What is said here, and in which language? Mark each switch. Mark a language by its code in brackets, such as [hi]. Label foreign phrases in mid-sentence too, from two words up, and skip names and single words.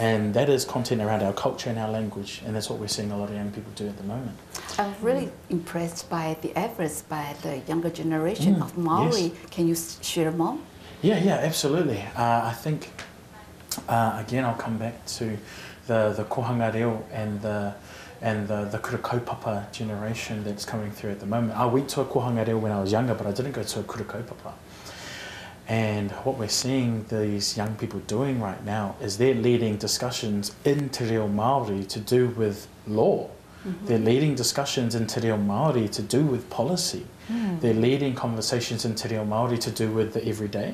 [en] And that is content around our culture and our language, and that's what we're seeing a lot of young people do at the moment. I'm really impressed by the efforts by the younger generation of Maori. Yes. Can you share more? Yeah, absolutely. I think again, I'll come back to the [mi] kohanga reo [en] and the [mi] kura kaupapa [en] generation that's coming through at the moment. I went to a [mi] kohanga reo [en] when I was younger, but I didn't go to a [mi] kura kaupapa. [en] And what we're seeing these young people doing right now is they're leading discussions in [mi] Te Reo Māori [en] to do with law. They're leading discussions in [mi] Te Reo Māori [en] to do with policy. They're leading conversations in [mi] Te Reo Māori [en] to do with the everyday.